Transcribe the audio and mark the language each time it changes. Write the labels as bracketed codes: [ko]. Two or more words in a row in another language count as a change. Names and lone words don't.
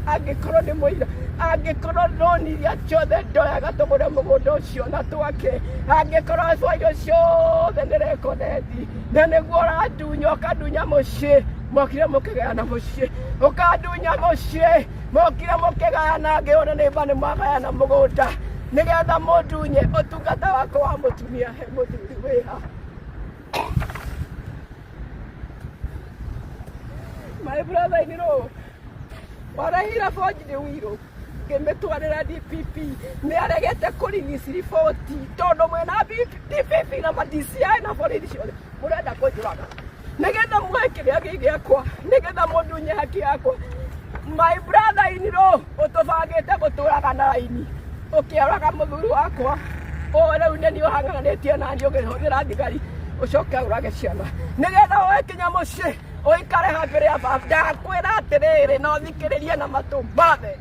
[ki] Angĩkorwo nĩ mũira, angĩkorwo roni iria ciothe ndoyaga tũgũre mũgũnda ũcio na twake, angĩkorwo bairũ ciothe nĩ rekonendi na nĩguo ũrandunya ũkandunya mũciĩ. Mokire mũkĩgayana mũciĩ, ũkandunya mũciĩ, mokire mũkĩgayana ngĩona nĩ mba nĩ mwagayana mũgũnda nĩgetha mũndunye ũtungata wakwa wa mũtumia he mũthuri wĩha. [en] My brother-in-law, [ki] warahira Forge nĩ wĩirũ ngĩmĩtwarĩra DPP nĩ aregete kũrigisi riboti tondũ mwĩna DPP na DCI na borithi ciothe mũrenda kũnjũraga nĩgetha muoe kĩrĩa gĩakwa nĩgetha mũndunye haki yakwa. [en] My brother-in-law, [ki] ũtũbangĩte gũtũraga na raini ũkĩũraga mũthuri wakwa. Rĩu nĩ ũhanganĩtie na niĩ ũkĩhũthĩra thigari ũcoke ũrage ciana nĩgetha woe kinya mũciĩ ũikare hambere ya baba. Ndakwĩra atĩrĩrĩ na ũthikĩrĩrie na matũ mothe.